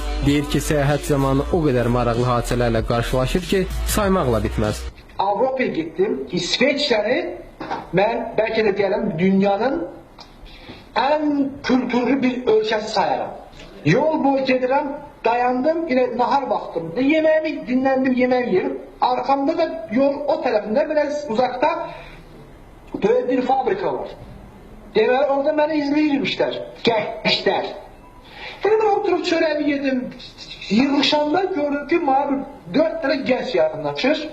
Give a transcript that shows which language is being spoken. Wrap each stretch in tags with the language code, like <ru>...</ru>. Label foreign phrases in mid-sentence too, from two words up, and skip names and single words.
<az>Deyir ki, səyahət zamanı o qədər maraqlı hadisələrlə qarşılaşır ki, saymaqla bitməz. Avropaya getdim, İsveçrəni mən bəlkə də deyərəm dünyanın ən kültürlü bir ölkəsi sayarım. Yol boyu gedirəm, dayandım, yine nahar vaxtım.</az> <tr>Yemeğimi dinlendim, yemeğimi yerim. Arkamda da</tr> <az>yol o tərəfində</az> <tr>biraz uzakta böyle bir fabrika var.</tr> <az>Deməli orada məni izləyirmişlər, gençlər.</az> <tr>Ben oturup çöreğimi yedim.</tr> <az>Yığışanda gördüm ki,</az> <tr>bana 4 tane genç yakınlaşır.</tr>